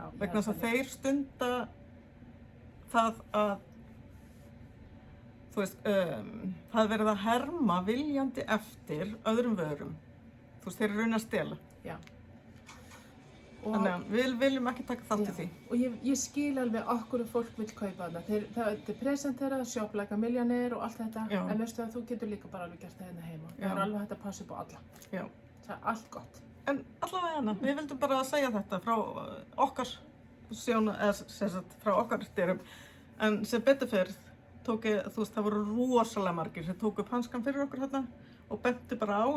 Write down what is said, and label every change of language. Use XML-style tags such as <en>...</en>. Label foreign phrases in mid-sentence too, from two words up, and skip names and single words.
<is>Vegna þess að þeir stunda það að, þú veist, það er verið að herma viljandi eftir öðrum vörum. Þú veist, þeir eru raunin að stela. Já. Þannig að við viljum ekki taka þátt í því. Og ég skil alveg okkur fólk vil kaupa þarna. Það er presenterað,</is> <en>shop like a millionaire</en> <is>og allt þetta. Já. En veistu að þú getur líka bara alveg gert það hérna heima. Já. Það er alveg hægt að passa upp á alla. Já. Það er allt gott. En allavega hana, við vildum bara segja þetta frá okkar frá okkar dyrum. En sem betur fyrr þú veist, það voru rosalega margir sem tóku upp hanskan fyrir okkur hérna og bentu bara á að</is>